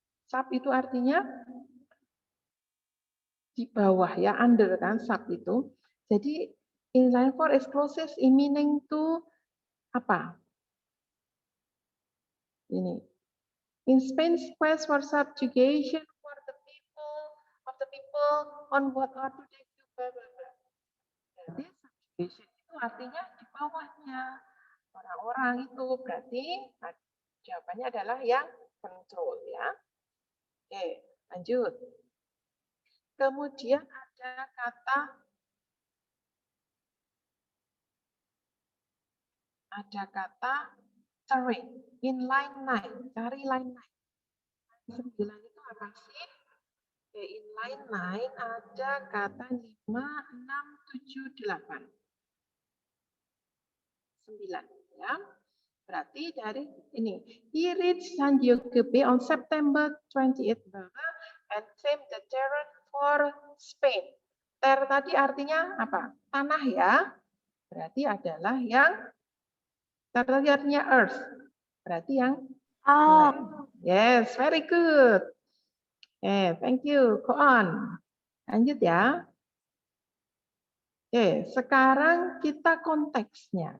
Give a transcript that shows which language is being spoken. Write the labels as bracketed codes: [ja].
[id] Sub itu artinya di bawah ya, under kan sub itu. [en] Jadi in line 4 is closest in meaning to apa? Ini. In Spain's quest for subjugation for the people of the people on what are today Cuba. [id] Jadi subjugation itu artinya di bawahnya orang-orang itu, berarti jawabannya adalah yang control ya. Oke, lanjut. Kemudian ada kata terrain [en] in line 9, [id] cari line 9. 9 itu apa sih? Oke, in line 9 ada kata 5, 6, 7, 8. 9 ya. Berarti dari ini. [en] He reached San Diego Bay on September 28th and claimed the terrain for Spain. [id] Ter tadi artinya apa? Tanah ya. Berarti adalah yang ter tadi artinya earth. Berarti yang land. [en] Yes, very good. Thank you. Go on. [id] Lanjut ya. Oke, sekarang kita konteksnya.